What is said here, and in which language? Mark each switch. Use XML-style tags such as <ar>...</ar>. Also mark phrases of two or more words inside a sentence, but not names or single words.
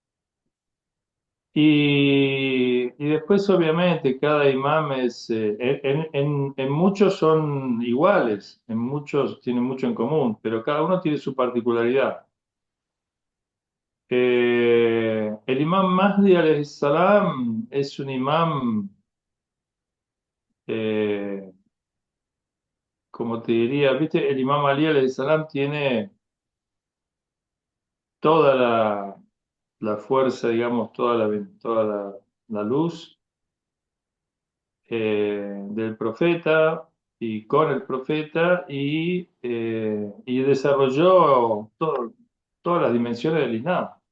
<es>Imam Ali. escuchar eso. Y después, obviamente, cada imam es, en muchos son iguales, en muchos tienen mucho en común, pero cada uno tiene su particularidad. El imam Mahdi</es> <ar>عليه السلام</ar> <es>es un imam, eh, como te diría, viste, el imam Ali</es> <ar>عليه السلام</ar> <es>tiene toda la fuerza, digamos, la luz del profeta y con el profeta y desarrolló todas las dimensiones del Islam.</es>